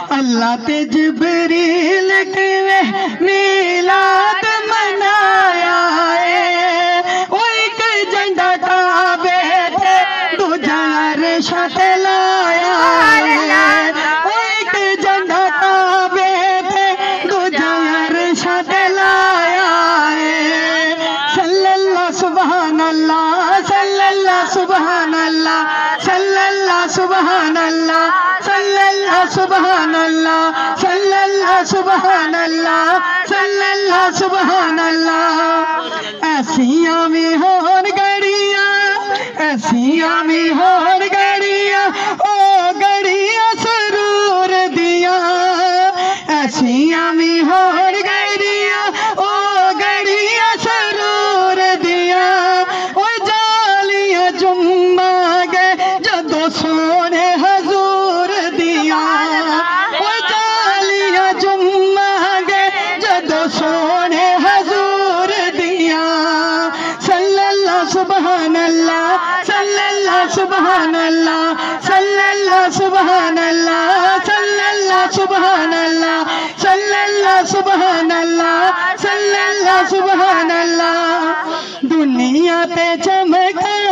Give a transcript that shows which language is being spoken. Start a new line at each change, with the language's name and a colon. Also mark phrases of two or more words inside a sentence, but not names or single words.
Punjabi: اللہ تے جبریل کیویں میلاد منایا ہے. او اک جھنڈا کعبے تے دوجا عرش تے لایا ہے. او اک جھنڈا کعبے تے دوجا عرش تے لایا ہے.
Arabic: صلى الله سبحان الله، صلى الله سبحان الله، صلى الله سبحان الله، صلى الله سبحان الله، صلى الله سبحان الله، صلى الله سبحان الله.
Punjabi: ایسیاں بھی ہون گھڑیاں، ایسیاں بھی ہون گھڑیاں، او گھڑیاں سرور دیاں. ایسیاں بھی ہون گھڑیاں، او گھڑیاں سرور دیاں. او جالیاں جما گئے جدوں سوہنے حضور دیاں. او جالیاں جما گئے جدوں سوہنے حضور دیاں.
Arabic: صلى الله سبحان الله، صلى الله سبحان الله، صلى الله سبحان الله، صلى الله سبحان الله، صلى الله سبحان الله، صلى الله سبحان الله.
Urdu: دنیا پہ چمک